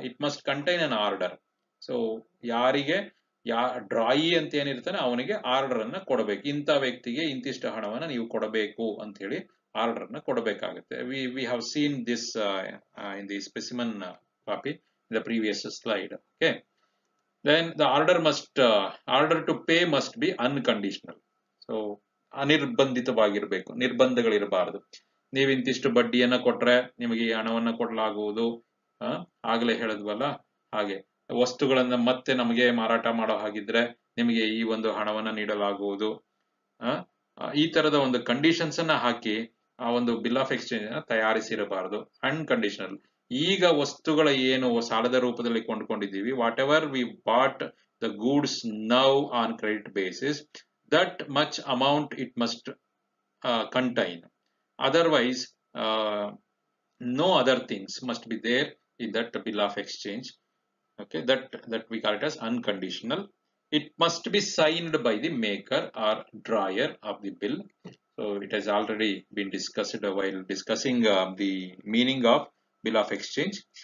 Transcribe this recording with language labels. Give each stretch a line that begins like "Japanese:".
English: It must contain an order.
Kannada: So ಯಾರಿಗೆ ಡ್ರಾಯಿ ಅಂತ ಏನಿರ್ತಾನೆ ಅವನಿಗೆ ಆರ್ಡರ್ ಅನ್ನ ಕೊಡಬೇಕು. ಇಂಥ ವ್ಯಕ್ತಿಗೆ ಇಂತಿಷ್ಟು ಹಣವನ್ನ ನೀವು ಕೊಡಬೇಕು ಅಂತ ಹೇಳಿ ಆರ್ಡರ್ ಅನ್ನ ಕೊಡಬೇಕಾಗುತ್ತೆ.
English: We have seen this in the specimen copy in the previous slide. Okay, then the order to pay must be unconditional.
Kannada: So ಅನಿರ್ಬಂಧಿತವಾಗಿರಬೇಕು, ನಿರ್ಬಂಧಗಳಿರಬಾರದು. ನೀವು ಇಂತಿಷ್ಟು ಬಡ್ಡಿಯನ್ನ ಕೊಟ್ರೆ ನಿಮಗೆ ಈ ಹಣವನ್ನ ಕೊಡಲಾಗುವುದು, ಆಗಲೇ ಹೇಳಿದ್ವಲ್ಲ ಹಾಗೆ. ವಸ್ತುಗಳನ್ನ ಮತ್ತೆ ನಮಗೆ ಮಾರಾಟ ಮಾಡೋ ಹಾಗಿದ್ರೆ ನಿಮಗೆ ಈ ಒಂದು ಹಣವನ್ನ ನೀಡಲಾಗುವುದು. ಈ ತರದ ಒಂದು ಕಂಡೀಷನ್ಸ್ ಅನ್ನ ಹಾಕಿ ಆ ಒಂದು ಬಿಲ್ ಆಫ್ ಎಕ್ಸ್ಚೇಂಜ್ ಅನ್ನ ತಯಾರಿಸಿರಬಾರದು. ಅನ್ಕಂಡೀಷನಲ್. ಈಗ ವಸ್ತುಗಳ ಏನು ಸಾಲದ ರೂಪದಲ್ಲಿ ಕೊಂಡ್ಕೊಂಡಿದ್ದೀವಿ,
English: Whatever we bought the goods now on credit basis, that much amount it must contain. Otherwise, no other things must be there in that bill of exchange. Okay, that we call it as unconditional. It must be signed by the maker or drawer of the bill. So it has already been discussed while discussing the meaning of bill of exchange.